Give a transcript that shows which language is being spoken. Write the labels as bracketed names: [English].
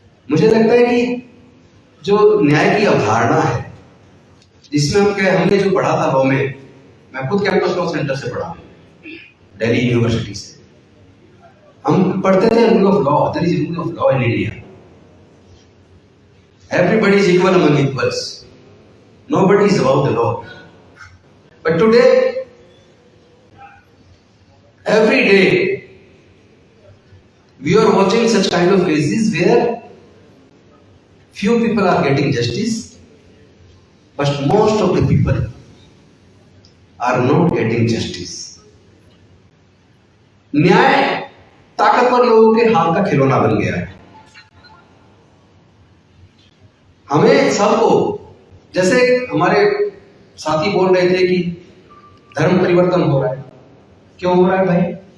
[Hindi] मुझे लगता है कि जो न्याय की अवधारणा है, जिसमें हमने जो पढ़ा था लॉ में, मैं खुद कैंपस लॉ सेंटर से पढ़ा, दिल्ली यूनिवर्सिटी से, हम पढ़ते थे rule of law, [English] There is rule of law in India, everybody is equal among equals, nobody is above the law. But today, every day we are watching such kind of cases where few people are getting justice, but most of the people are not getting justice. [Hindi] न्याय ताकतवर लोगों के हाथ का खिलौना बन गया है। हमें सबको, जैसे हमारे साथी बोल रहे थे कि धर्म परिवर्तन हो रहा है, क्यों हो रहा है भाई?